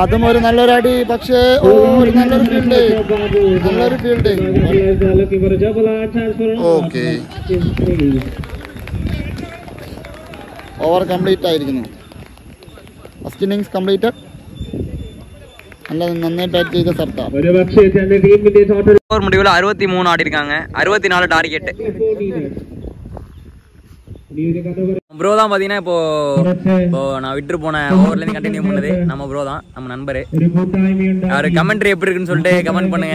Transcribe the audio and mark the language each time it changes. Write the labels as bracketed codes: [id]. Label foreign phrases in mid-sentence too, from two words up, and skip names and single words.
[ml] അതും ഒരു നല്ലൊരു അടി. പക്ഷേ നല്ലൊരു ഫീൽഡിംഗ്. ഓക്കെ, [en] over complete [ml] ആയിരിക്കുന്നു. [en] first innings completed. [ml] നന്നായി ബാറ്റ് ചെയ്ത സർദാർ. [ta] ஓவர் முடிவில் 63 ஆடி இருக்காங்க. 64 டார்கெட். ப்ரோ தான் பாத்தீங்கன்னா இப்போ நான் விட்டு போன ஓவர்ல இருந்து கண்டினியூ பண்ணது நம்ம ப்ரோ தான், நம்ம நண்பரு. அவரு கமெண்ட்ரி எப்படி இருக்குன்னு சொல்லிட்டு கமெண்ட் பண்ணுங்க.